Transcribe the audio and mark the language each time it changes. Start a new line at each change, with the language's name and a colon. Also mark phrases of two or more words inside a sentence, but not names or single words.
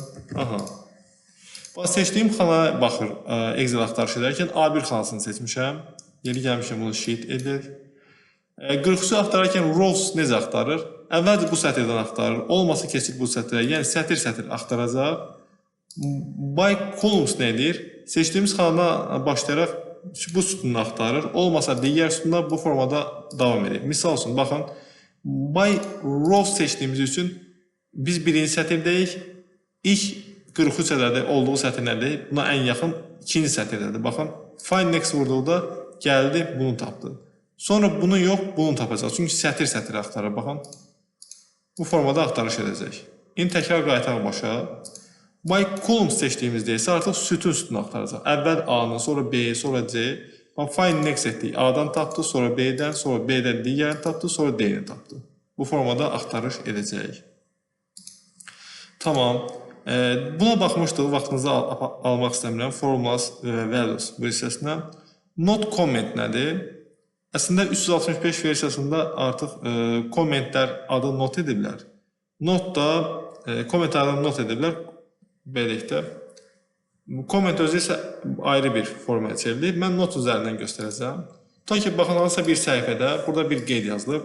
Azerbaijani: Aha. Seçdiyim xanaya baxır Excel axtarış edərkən A1 xanasını seçmişəm. Yeri gəlmişəm bunu sheet edir. 43-ü axtararkən rows necə axtarır? Əvvəlcə bu sətirdən axtarır. Olmasa keçir bu sətirə. Yəni sətir-sətir axtaracaq.
English: By columns
Azerbaijani: nə edir? Seçdiyimiz xanadan başlayaraq bu sütunu axtarır. Olmasa digər sütunda bu formada davam edir. Misal üçün, baxın.
English: By rows
Azerbaijani: seçdiyimiz üçün biz birinci sətirdəyik. İlk 43 ədədi olduğu sətirlərdəyik. Buna ən yaxın ikinci sətirdədir. Baxın.
English: Find next
Azerbaijani: vurduqda gəldi, bunu tapdı. Sonra bunu yox, bunu tapacaq. Çünki sətir-sətir axtarır. Baxın. Bu formada axtarış edəcək. İndi təkrar qayıtaq başa.
English: By columns
Azerbaijani: seçdiyimizdə isə artıq sütun axtaracaq. Əvvəl A-nı, sonra B-yi, sonra C.
English: Find next
Azerbaijani: etdik. A-dan tapdı, sonra B-dən, sonra B-dən digərini tapdı, sonra D-ni tapdı. Bu formada axtarış edəcək. Tamam. Buna baxmışdıq. Vaxtınızı almaq istəmirəm. Formulas və values bu hissəsindən.
English: Not comment
Azerbaijani: nədir? Əslində 365 versiyasında artıq kommentlər adı not ediblər. Not da komment adını not ediblər. Beləliklə. Komment özü isə ayrı bir formaya çevrilir. Mən not üzərindən göstərəcəm. Ta ki, baxın, hansısa bir səhifədə burada bir qeyd yazılıb.